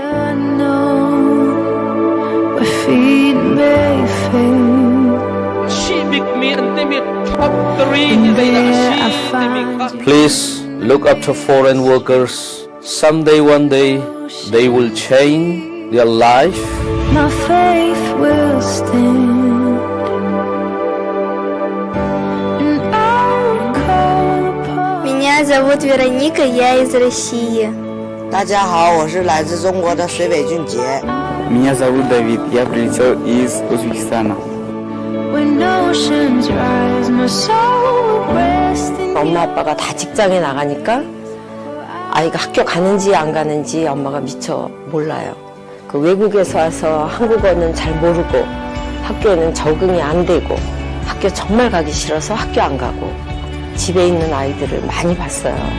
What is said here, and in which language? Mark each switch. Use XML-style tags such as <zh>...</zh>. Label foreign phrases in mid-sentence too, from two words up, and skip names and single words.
<en>Please look up to foreign workers. Someday, one day, they will change their life. My faith will stand, and I'll call upon.</en> <ru>Меня зовут Вероника, я из России.</ru> <zh>大家好，我是来自中国的水北俊杰。</zh> <ru>Меня зовут Давид, я прилетел из Узбекистана.</ru> <en>When oceans rise, my soul will rest in</en> <ko>엄마 아빠가 다 직장에 나가니까 아이가 학교 가는지 안 가는지 엄마가 미처 몰라요. 그 외국에서 와서 한국어는 잘 모르고 학교에는 적응이 안 되고 학교 정말 가기 싫어서 학교 안 가고 집에 있는 아이들을 많이 봤어요.</ko>